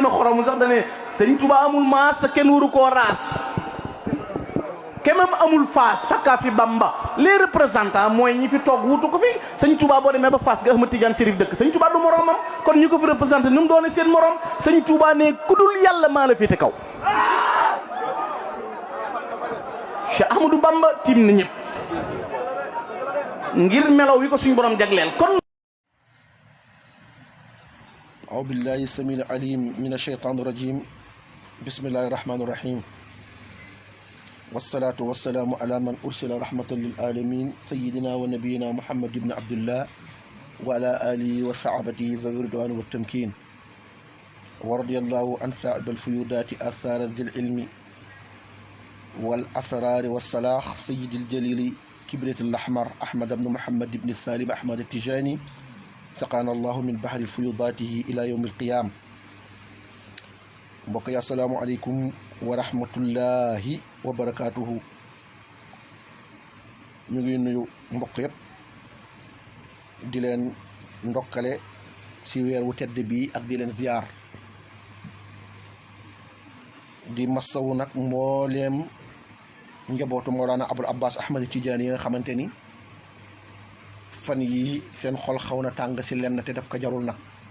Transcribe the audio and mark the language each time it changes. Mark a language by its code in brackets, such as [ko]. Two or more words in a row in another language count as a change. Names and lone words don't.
[wo] a xoromu sax dane sëñ Tuubaa amul maas te kenn waru koo raas kemam amul Faas sakkaa fi Bamba [fr] les représentants [wo] mooy ñi fi toog wutu ko fi sëñ Touba boo demee ba Faas ga Ahmad Tidiane Chérif dëkk sëñ Touba du moromam kon ñi ko fi représenté nu mu doone seen morom sëñ Touba ne ku dul yàlla maa la féete kaw Cheikh Ahmadou Bamba tiim na ñëpp ngir melaw yi ko suñ borom jagleel kon [ar] أعوذ بالله السميع العليم من الشيطان الرجيم بسم الله الرحمن الرحيم والصلاة والسلام على من أرسل رحمة للعالمين سيدنا ونبينا محمد بن عبد الله وعلى آله وصحبه ذوي الرضوان والتمكين ورضي الله عن صاحب الفيودات آثار ذي العلم والأسرار والصلاح سيد الجليل كبريت الأحمر أحمد بن محمد بن سالم أحمد التجاني سقانا الله من بحر فيوضاته إلى يوم القيامة [wo] mbokk yi [ar] السلام عليكم ورحمة الله وبركاته [wo] ñu ngi nuyu mbokk yëpp di leen ndokkale ci weer wu tedd bi ak di leen ziyaar di masawu nag mbooleem njabootu Mawlana Abul Abbas Ahmad Tidiane yi nga xamante ni fan yi seen xol xaw na tàng ci lenn te daf ko jarul nag